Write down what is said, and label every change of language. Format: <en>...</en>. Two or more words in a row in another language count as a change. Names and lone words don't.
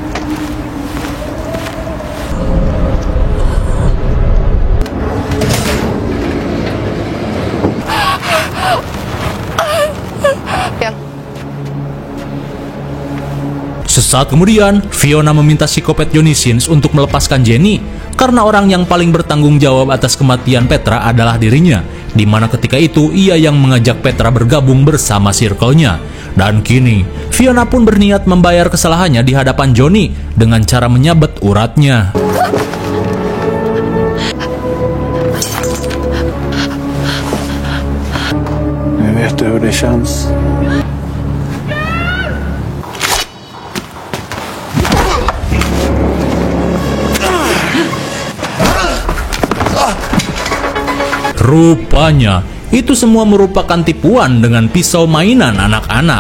<id>Sesaat kemudian, Fiona meminta psikopat Johnny Sins untuk melepaskan Jenny karena orang yang paling bertanggung jawab atas kematian Petra adalah dirinya, di mana ketika itu ia yang mengajak Petra bergabung bersama circle-nya. Dan kini, Fiona pun berniat membayar kesalahannya di hadapan Johnny dengan cara menyabet uratnya.</id> <sv>Vet du hur det känns?</sv> <id>Rupanya, itu semua merupakan tipuan dengan pisau mainan anak-anak.</id>